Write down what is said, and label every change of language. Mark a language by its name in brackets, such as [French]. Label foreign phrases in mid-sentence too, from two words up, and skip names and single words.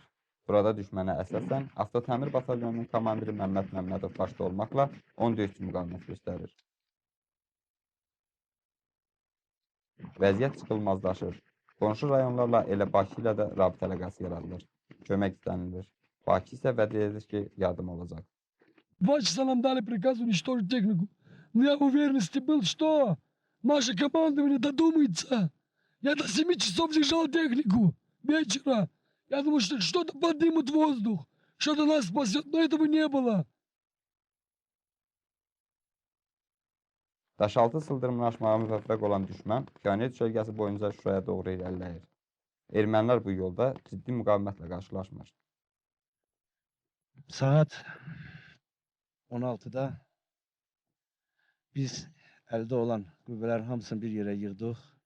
[Azerbaijani] Burada düşmənə əsasən Avtotəmir batalyonunun komandiri Məmməd Məmmədov başda olmaqla 10 döyüşçü müqavimət göstərir. Vəziyyət çıxılmazlaşır. Qonşu rayonlarla elə Bakı ilə də rabitə əlaqəsi yaradılır. Kömək istənilir. Bakı isə vəd edir ki, yardım olacaq. [Russian] 2 часа нам дали приказ уничтожить технику. Но я в уверенности был, что наше командование додумается. Я до 7 часов держал технику вечера. Я думал, что что-то поднимут в воздух, что-то нас спасет, но этого не было. [Azerbaijani] Daşaltı sıldırımını aşmağa müvəffəq olan düşmən Pioner düşərgəsi boyunca Şuşaya doğru irəliləyir. Ermənilər bu yolda ciddi müqavimətlə qarşılaşmır. Saat 16'da biz elde olan qüvvələrin hamısını bir yerə yığdıq.